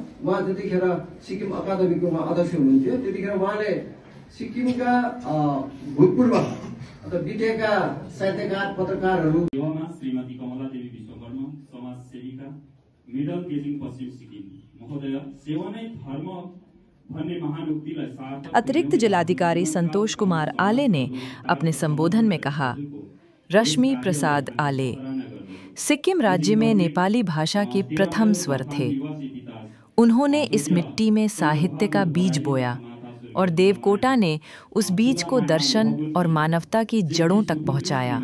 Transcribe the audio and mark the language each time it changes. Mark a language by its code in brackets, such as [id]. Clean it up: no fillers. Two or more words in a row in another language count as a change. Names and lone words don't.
[ne] उहाँ त्यतिखेर सिक्किम अकादमीको अध्यक्ष हुनुहुन्थ्यो। त्यतिखेर उहाँले सिक्किमका भूतपूर्व अथवा बितेका साहित्यकार पत्रकारहरू श्रीमती कमला देवी विश्वकर्मा समाज सेविका मिडल गेजिङ पश्चिम सिक्किम महोदय सेवा नै धर्म भन्ने महान उक्तिलाई सार्थक। [hi] अतिरिक्त जिलाधिकारी संतोष कुमार आले ने अपने संबोधन में कहा, रश्मि प्रसाद आले सिक्किम राज्य में नेपाली भाषा के प्रथम स्वर थे। उन्होंने इस मिट्टी में साहित्य का बीज बोया और देवकोटा ने उस बीज को दर्शन और मानवता की जड़ों तक पहुंचाया।